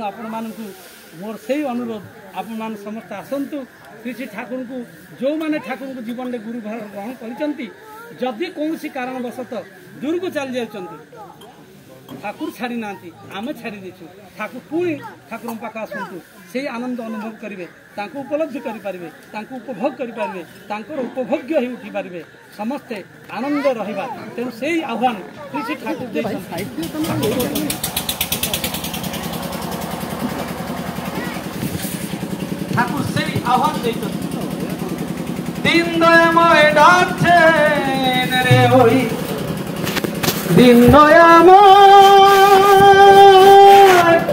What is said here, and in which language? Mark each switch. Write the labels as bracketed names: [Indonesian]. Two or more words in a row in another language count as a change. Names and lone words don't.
[Odia] ଆପଣମାନଙ୍କୁ ମୋର ସେଇ ଅନୁରୋଧ ଆପଣମାନେ ସମସ୍ତେ ଆସନ୍ତୁ ଶ୍ରୀ ଶ୍ରୀ ଠାକୁରଙ୍କୁ ଯେଉଁମାନେ ଠାକୁରଙ୍କୁ ଜୀବନରେ ଗୁରୁ ଭାବରେ ଗ୍ରହଣ କରିଛନ୍ତି ଯଦି କୌଣସି କାରଣବଶତଃ ଦୂରକୁ ଚାଲି ଯାଉଛନ୍ତି ଠାକୁର ଛାଡ଼ି ନାହାନ୍ତି ଆମେ ଛାଡ଼ି ଦେଇଛୁ ଠାକୁର ପୁଣି ଠାକୁରଙ୍କ ପାଖ ଆସନ୍ତୁ ସେଇ ଆନନ୍ଦ ଅନୁଭବ କରିବେ ତାଙ୍କୁ ଉପଲବ୍ଧି କରିପାରିବେ ତାଙ୍କୁ ଉପଭୋଗ କରିପାରିବେ ତାଙ୍କର ଉପଭୋଗ୍ୟ ହୋଇ ଉଠିପାରିବେ ସମସ୍ତେ ଆନନ୍ଦ ରହିବା ତେଣୁ ସେଇ ଆହ୍ୱାନ ଶ୍ରୀ ଶ୍ରୀ ଠାକୁର ଦେଇଛନ୍ତି [Bangla] ঠাকুর সেই আহ্বান দিয়েছেন দিন দয়াময় ডাকছেন রে ওই দিন দয়াময়